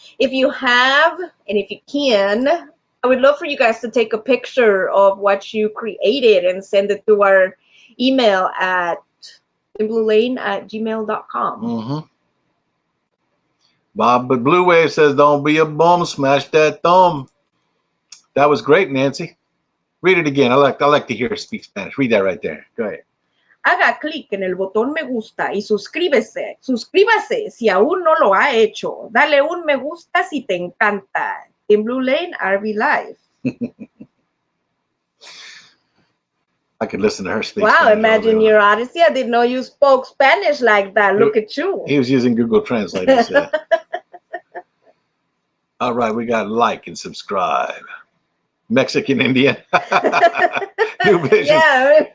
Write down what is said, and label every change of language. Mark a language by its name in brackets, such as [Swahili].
[English] If you have, and if you can, I would love for you guys to take a picture of what you created and send it to our email at bluelane@gmail.com. Mm-hmm. Bob but Blue Wave says, "Don't be a bum. Smash that thumb." That was great, Nancy. Read it again. I like to hear her speak Spanish. Read that right there. Go ahead. [Spanish] Haga clic en el botón me gusta y suscríbase. Suscríbase si aún no lo ha hecho. Dale un me gusta si te encanta. [English] In Blue Lane RV Live. I could listen to her speak. Wow, Spanish imagine your Odyssey. I didn't know you spoke Spanish like that. Look at you. He was using Google Translate. He said. All right, we got like and subscribe. Mexican Indian. New Vision. Yeah.